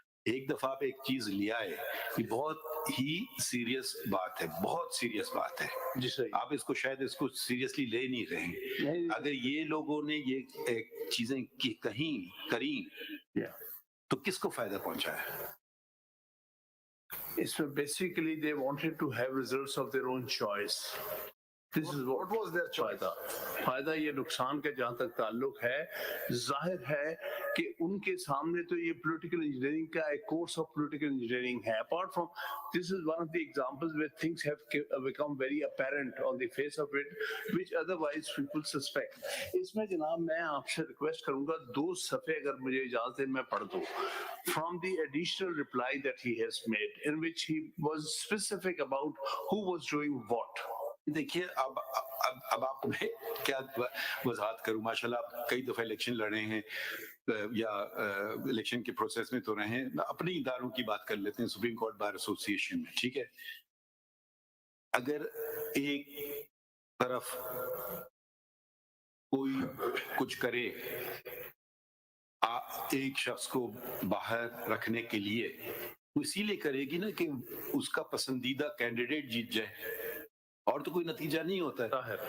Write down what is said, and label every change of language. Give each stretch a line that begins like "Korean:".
Urdu: ایک دفعہ آپ ایک چیز لیا ہے, یہ بہت ہی سیریس بات ہے, بہت سیریس بات ہے. جی صحیح, آپ اس کو شاید اس کو سیریسلی لے نہیں رہے. اگر یہ لوگوں نے یہ چیزیں کہیں کریں تو کس کو فائدہ پہنچا ہے؟ اس میں basically
English: they wanted to have results of their own choice. This is what was their choice.
Urdu: فائدہ یہ نقصان کا جہاں تک تعلق ہے, ظاہر ہے کہ ان کے سامنے تو یہ پولیٹیکل انجینئرنگ کا ایک کورس آف پولیٹیکل انجینئرنگ ہے.
English: Apart from this is one of the examples where things have become very apparent on the face of it which otherwise people suspect.
Urdu: اس میں جناب میں آپ سے ریکویسٹ کروں گا 2 صفحے اگر مجھے اجازت ہے میں پڑھ دوں
English: from the additional reply that he has made in which he was specific about who was doing what.
Urdu: دیکھیے اب آپ میں کیا وضاحت کروں, ماشاءاللہ آپ کئی دفعہ الیکشن لڑے ہیں, یا الیکشن کے پروسیس میں تو رہے، اپنے اداروں کی بات کر لیتے ہیں، سپریم کورٹ بار ایسوسی ایشن میں، ٹھیک ہے. اگر ایک طرف کوئی کچھ کرے ایک شخص کو باہر رکھنے کے لیے، وہ اسی لیے کرے گی نا کہ اس کا پسندیدہ کینڈیڈیٹ جیت جائے، اور تو کوئی نتیجہ نہیں ہوتا ہے.